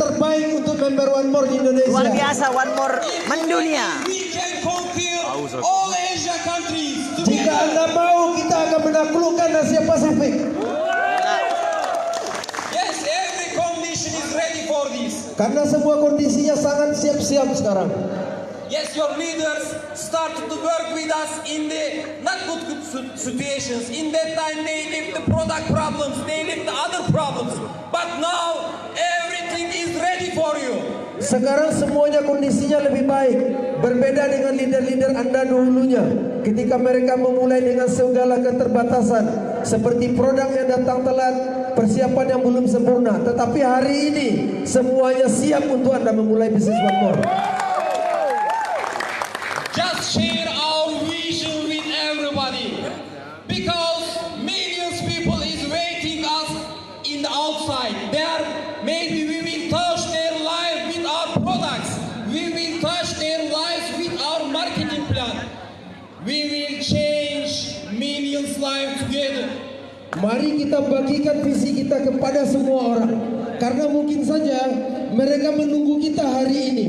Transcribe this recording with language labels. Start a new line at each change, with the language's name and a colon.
Indonesian: terbaik untuk member One More di Indonesia. Luar biasa, One More mendunia.
English: We can conquer all Asia countries
Indonesian: Jika
English: together.
Indonesian: Anda mau, kita akan menaklukkan Asia Pasifik.
English: Yes, every condition is ready for this.
Indonesian: Karena semua kondisinya sangat siap-siap sekarang.
English: Yes, your leaders started to work with us in the not good situations. In that time, they lived the product problems, they lived the other problems. But now, everything is ready for you.
Indonesian: Sekarang semuanya kondisinya lebih baik. Berbeda dengan leader-leader Anda dahulunya. Ketika mereka memulai dengan segala keterbatasan. Seperti produk yang datang telat, persiapan yang belum sempurna. Tetapi hari ini, semuanya siap untuk Anda memulai bisnis One More.
English: Just share our vision with everybody. Because millions people is waiting us in the outside. There, maybe we will touch their life with our products. We will touch their lives with our marketing plan. We will change millions lives together.
Indonesian: Mari kita bagikan visi kita kepada semua orang. Karena mungkin saja mereka menunggu kita hari ini.